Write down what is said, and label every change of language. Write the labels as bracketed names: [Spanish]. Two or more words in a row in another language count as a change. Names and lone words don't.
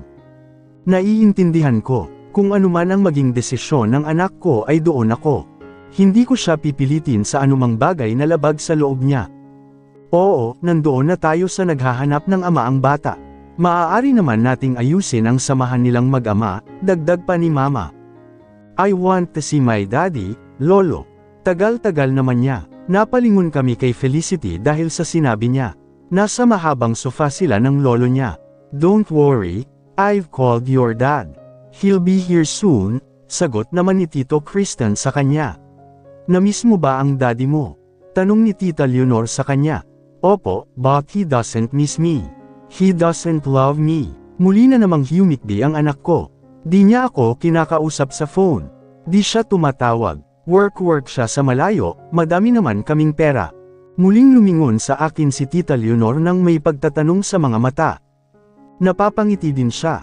[Filipino] Naiintindihan ko, kung anuman ang maging desisyon ng anak ko ay doon ako. Hindi ko siya pipilitin sa anumang bagay na labag sa loob niya. Oo, nandoon na tayo sa naghahanap ng ama ang bata. Maaari naman nating ayusin ang samahan nilang mag-ama, dagdag pa ni mama. [English] I want to see my daddy, [Filipino] lolo. Tagal-tagal naman niya. Napalingon kami kay Felicity dahil sa sinabi niya. Nasa mahabang sofa sila ng lolo niya. [English] Don't worry, I've called your dad. He'll be here soon, [Filipino] sagot naman ni Tito Kristen sa kanya. Namiss mo ba ang daddy mo? Tanong ni Tita Leonor sa kanya. Opo, [English] but he doesn't miss me. He doesn't love me. [Filipino] Muli na namang humikbi ang anak ko. Di niya ako kinakausap sa phone. Di siya tumatawag. Work siya sa malayo, madami naman kaming pera. Muling lumingon sa akin si Tita Leonor nang may pagtatanong sa mga mata. Napapangiti din siya.